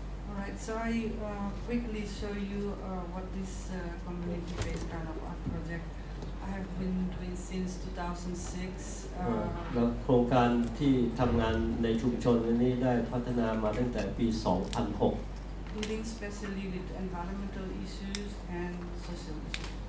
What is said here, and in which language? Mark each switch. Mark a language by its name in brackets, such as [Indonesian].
[English] Alright, so I quickly show you what this community-based kind of art project I have been doing since 2006. [Thai] แล้วโครงการที่ทำงานในชุมชนนี้ได้พัฒนามาตั้งแต่ปี 2006 [English] dealing specially with environmental issues and social issues.